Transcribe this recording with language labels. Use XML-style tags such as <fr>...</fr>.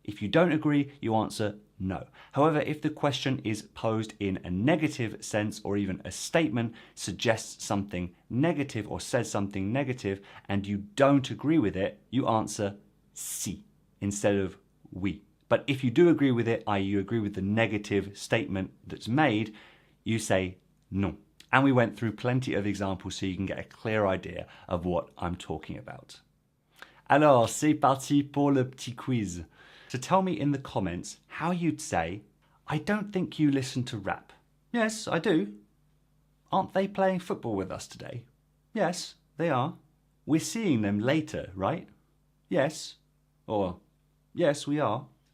<en>If you don't agree, you answer no. However, if the question is posed in a negative sense or even a statement suggests something negative or says something negative and you don't agree with it, you answer si instead of oui. But if you do agree with it, i.e. you agree with the negative statement that's made, you say non. And we went through plenty of examples so you can get a clear idea of what I'm talking about.</en> <fr>Alors, c'est parti pour le petit quiz.</fr> <en>So tell me in the comments how you'd say, I don't think you listen to rap. Yes, I do. Aren't they playing football with us today? Yes, they are. We're seeing them later, right? Yes. Or, yes, we are.</en>